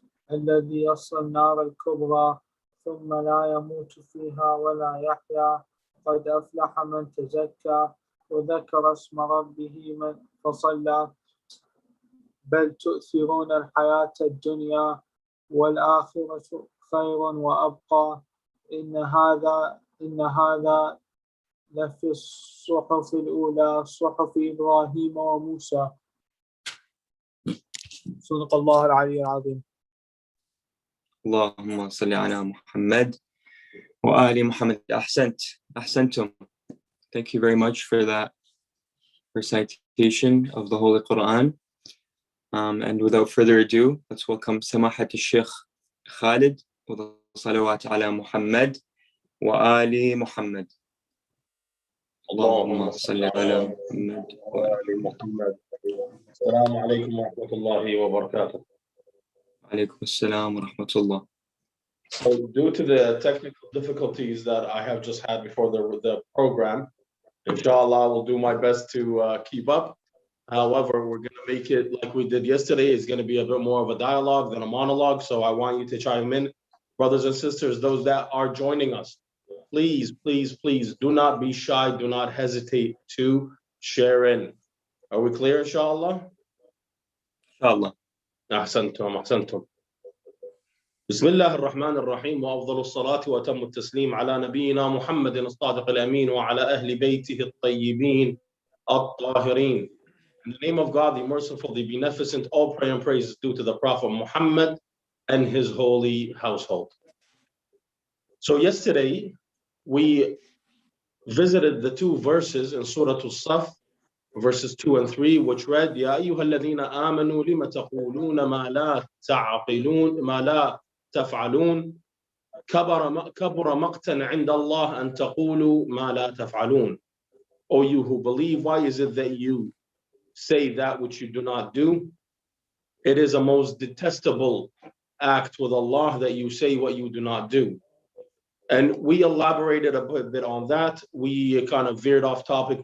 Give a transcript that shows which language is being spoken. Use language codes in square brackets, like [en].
[ar] الذي يصلى النار الكبرى ثم لا يموت فيها ولا يحيا قد أفلح من تزكى وذكر اسم ربه من فصلى بل تؤثرون الحياة الدنيا والآخرة خير وأبقى إن هذا لفي الصحف الأولى صحف إبراهيم وموسى. صدق الله العلي العظيم. اللهم صل على محمد wa ali Muhammad. Ahsantum. [en] Thank you very much for that recitation of the Holy Quran. And without further ado, let's welcome Samahat al-Sheikh Khalid with the [ar] salawat ala Muhammad wa ali Muhammad. اللهم صل على محمد وآل محمد. السلام عليكم ورحمة الله وبركاته. عليكم السلام ورحمة الله. [en] So due to the technical difficulties that I have just had before the program, inshallah, I will do my best to keep up. However, we're going to make it like we did yesterday. It's going to be a bit more of a dialogue than a monologue. So I want you to chime in. Brothers and sisters, those that are joining us, please, please, please do not be shy. Do not hesitate to share in. Are we clear, inshallah? [ar] Inshallah. أحسنتم. بسم الله الرحمن الرحيم وأفضل الصلاة وأتم التسليم على نبينا محمد الصادق الأمين وعلى أهل بيته الطيبين الطاهرين. [en] In the name of God, the merciful, the beneficent, all prayer and praise is due to the Prophet Muhammad and his holy household. So yesterday, we visited the two verses in Surah Al-Saf, verses 2 and 3, which read, [ar] يَا أَيُّهَا الَّذِينَ آمَنُوا لِمَ تَقُولُونَ مَا لَا تَعْقِلُونَ مَا لَا تَفْعَلُونَ كَبُرَ مَقْتًا عِنْدَ اللَّهِ أَن تَقُولُوا مَا لَا تَفْعَلُونَ. [en] O you who believe, why is it that you say that which you do not do? It is a most detestable act with Allah that you say what you do not do. And we elaborated a bit on that. We kind of veered off topic.